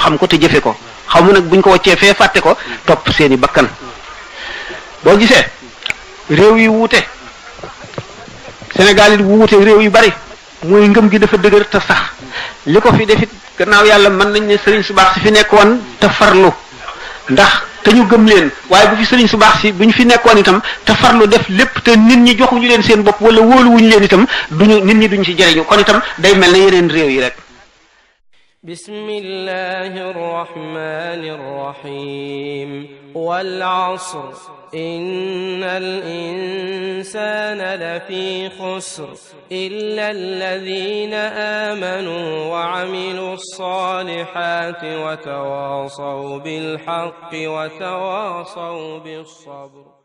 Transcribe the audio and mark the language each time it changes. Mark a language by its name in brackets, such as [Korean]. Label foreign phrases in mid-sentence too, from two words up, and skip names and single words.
[Wolof] xam ko te jëfe ko xamu nag buñ ko waccee fee fàtte ko topp seeni bakkan boo gisee réew yi wuute Sénégal it wuute réew yu bari mooy ngëm gi dafa dëgër te sax li ko fi defit gannaaw yàlla mën nañ ne sëriñ su baax si fi nekkoon te farlu ndax te ñu gëm leen waaye bu fi sëriñ su baax si bu ñu fi nekkoon itam te farlu def lépp te nit ñi joxuñu leen seen bopp wala wóoluwuñu leen itam duñu nit ñi duñ ci jëriñu kon itam day mel ne yeneen réew yi rek. [Arabic] بسم الله الرحمن الرحيم والعصر إن الإنسان لفي خسر إلا الذين آمنوا وعملوا الصالحات وتواصوا بالحق وتواصوا بالصبر